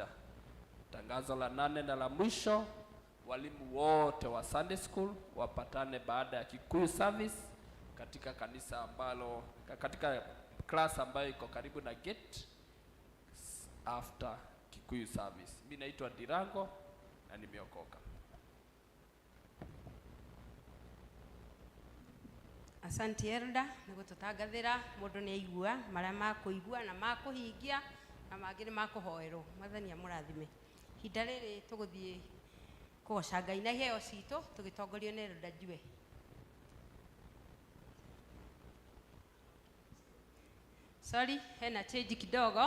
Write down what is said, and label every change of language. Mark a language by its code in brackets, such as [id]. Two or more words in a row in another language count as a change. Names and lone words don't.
[sw] Tangazo la 8 na la mwisho, walimu wote wa [en] Sunday School [sw] wapatane baada ya Kikuyu service katika kanisa ambalo, katika class ambayo iko karibu na gate [en] after Kikuyu service. [sw] Mimi naitwa Dirango na nimeokoka. [ki] Asante Elda niguo tutagathira mundu ni aigua maria makuigua na makuhingia na mangire makuhoerwo. Mwathani amurathime. Hinda riri tuguthie kugoca Ngai na iheo citu tugitongorio ni Elda Njue. [sw] Sorry, hena change kidogo.